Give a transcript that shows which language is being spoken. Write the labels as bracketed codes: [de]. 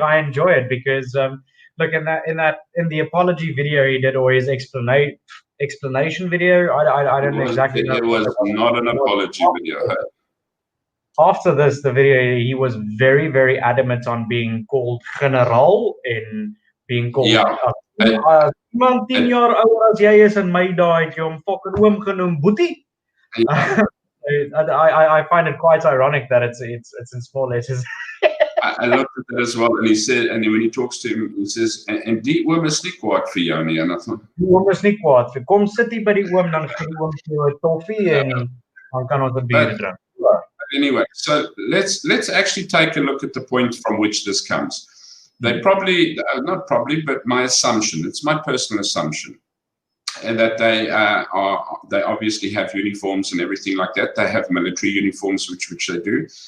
[en] I enjoy it because look, in the apology video he did, or his explanation video. I don't know exactly. It was not an apology video. After this, the video, he was very, very adamant on being called generaal and being called. [af] Iemand 10 jaar ouer as jy is in my dae het jy hom fucking oom genoem boetie. [en] I find it quite ironic that it's in small letters. I looked at that as well, and he said, and when he talks to him, he says, [af] "En die oom is nie kwaad vir jou nie." [en] En I thought, [af] die oom is nie kwaad vir. Kom sit hier by die oom, dan gee die oom vir jou 'n toffee en dan kan ons 'n bier drink. [en] Anyway, so let's actually take a look at the point from which this comes. They probably, not probably, but my assumption, it's my personal assumption, and that they obviously have uniforms and everything like that. They have military uniforms, which they do.